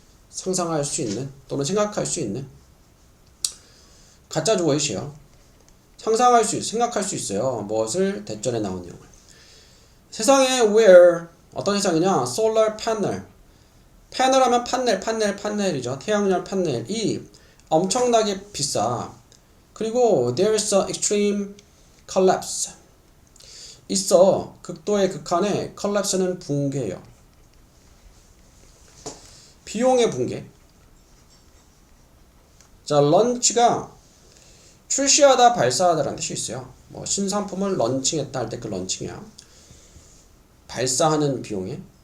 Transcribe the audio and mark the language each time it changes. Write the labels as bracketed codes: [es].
[ko] 상상할 수 있는 또는 생각할 수 있는. 가짜 주어이시요. 생각할 수 있어요. 무엇을? 대전에 나온 내용을. 세상에 where 어떤 세상이냐? solar panel. 패널 하면 판넬이죠. 태양열 판넬이 엄청나게 비싸. [en] 그리고 there's a extreme collapse. [ko] 있어. 극도의 극한에 collapse는 붕괴예요. 비용의 붕괴. 자, 런치가 출시하다, 발사하다라는 뜻이 있어요. 뭐 신상품을 런칭했다 할 때 그 런칭이야. 발사하는 비용에.